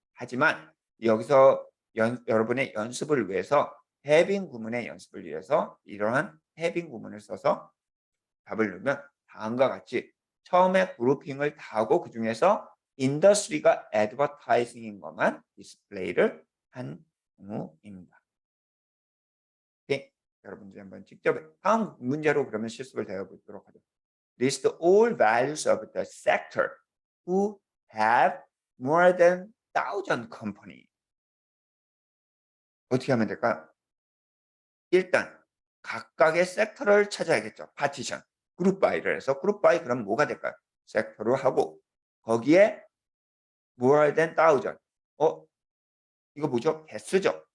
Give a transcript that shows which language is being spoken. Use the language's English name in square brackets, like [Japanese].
[Korean] 하지만 여기서 여러분의 연습을 위해서 having 구문의 연습을 위해서 이러한 having 구문을 써서 답을 넣으면 다음과 같이 처음에 그룹핑을 다 하고 그 중에서 인더스트리가 advertising인 것만 디스플레이를 한 경우입니다. 오케이? 여러분들이 한번 직접 다음 문제로 그러면 실습을 되어보도록 하죠. [English] List all values of the sector who have more than 1,000 company. [Korean] 어떻게 하면 될까요? 일단 각각의 섹터를 찾아야겠죠. 파티션, 그룹 바이를 해서 그룹 바이 그럼 뭐가 될까요? 섹터로 하고 거기에 [English] more than 1,000. [Korean] 이거 뭐죠? 개수죠.